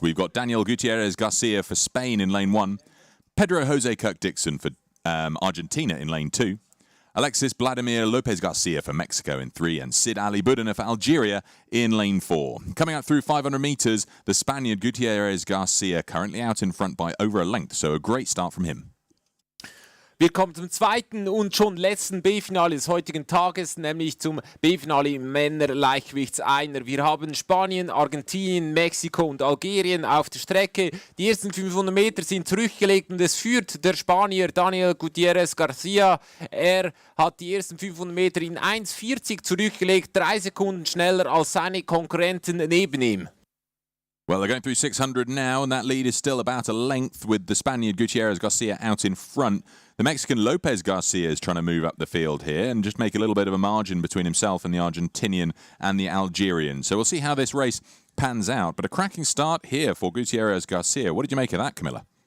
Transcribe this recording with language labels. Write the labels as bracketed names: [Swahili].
[English] We've got Daniel Gutierrez Garcia for Spain in lane 1, Pedro Jose Kirk-Dixon for Argentina in lane 2, Alexis Vladimir Lopez Garcia for Mexico in 3, and Sid Ali Budina for Algeria in lane 4. Coming up through 500 metres, the Spaniard Gutierrez Garcia currently out in front by over a length, so a great start from him. [German] Wir kommen zum zweiten und schon letzten B-Finale des heutigen Tages, nämlich zum B-Finale im Männer-Leichtgewichts-Einer. Wir haben Spanien, Argentinien, Mexiko und Algerien auf der Strecke. Die ersten 500 Meter sind zurückgelegt und es führt der Spanier Daniel Gutierrez Garcia. Er hat die ersten 500 Meter in 1,40 zurückgelegt, 3 Sekunden schneller als seine Konkurrenten neben ihm. [English] Well, they're going through 600 now, and that lead is still about a length with the Spaniard Gutierrez Garcia out in front. The Mexican Lopez Garcia is trying to move up the field here and just make a little bit of a margin between himself and the Argentinian and the Algerian. So we'll see how this race pans out. But a cracking start here for Gutierrez Garcia. What did you make of that, Camilla?